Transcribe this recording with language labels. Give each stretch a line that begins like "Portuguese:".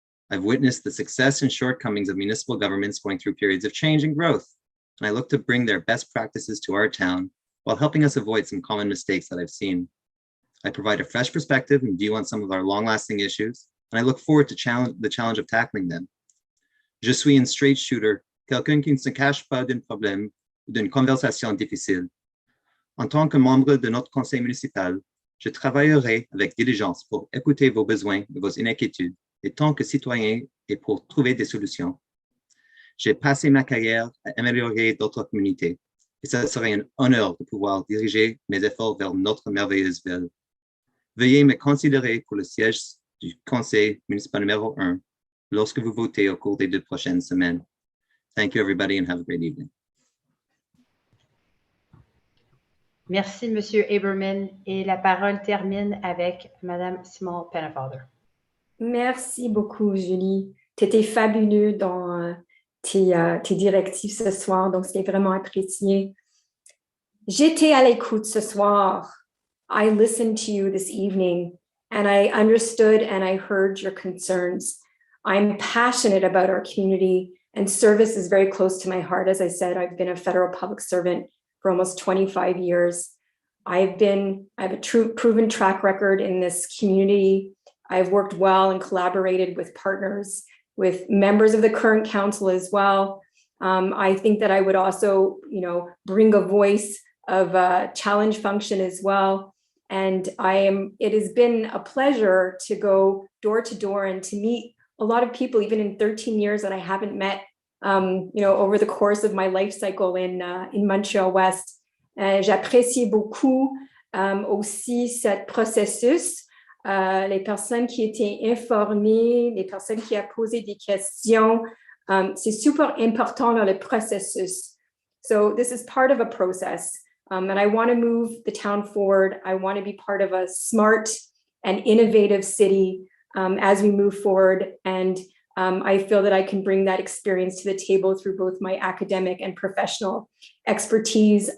English: I've witnessed the success and shortcomings of municipal governments going through periods of change and growth, and I look to bring their best practices to our town while helping us avoid some common mistakes that I've seen. I provide a fresh perspective and view on some of our long-lasting issues, and I look forward to the challenge of tackling them.
French: Je suis un
English: straight shooter,
French: quelqu'un qui ne se cache pas d'un problème ou d'une conversation difficile. En tant que membre de notre conseil municipal, je travaillerai avec diligence pour écouter vos besoins et vos inquiétudes, et tant que citoyen et pour trouver des solutions. J'ai passé ma carrière à améliorer d'autres communautés, et ce serait un honneur de pouvoir diriger mes efforts vers notre merveilleuse ville. Veuillez me considérer pour le siège du conseil municipal numéro 1 lorsque vous votez au cours des 2 prochaines semaines.
English: Thank you, everybody, and have a great evening.
French: Merci, Monsieur Aberman. Et la parole termine avec Madame Simone Pennefather. Merci beaucoup, Julie. Tu étais fabuleux dans tes directives ce soir, donc c'était vraiment apprécié. J'étais à l'écoute ce soir.
English: I listened to you this evening, and I understood and I heard your concerns. I'm passionate about our community, and service is very close to my heart. As I said, I've been a federal public servant for almost 25 years. I have a true proven track record in this community. I've worked well and collaborated with partners, with members of the current council as well. I think that I would also, bring a voice of a challenge function as well. And it has been a pleasure to go door to door and to meet a lot of people, even in 13 years that I haven't met, over the course of my life cycle in Montréal-Ouest.
French: J'apprécie beaucoup aussi ce processus, les personnes qui étaient informées, les personnes qui ont posé des questions. C'est super important dans le processus.
English: So this is part of a process. And I want to move the town forward. I want to be part of a smart and innovative city as we move forward. And I feel that I can bring that experience to the table through both my academic and professional expertise.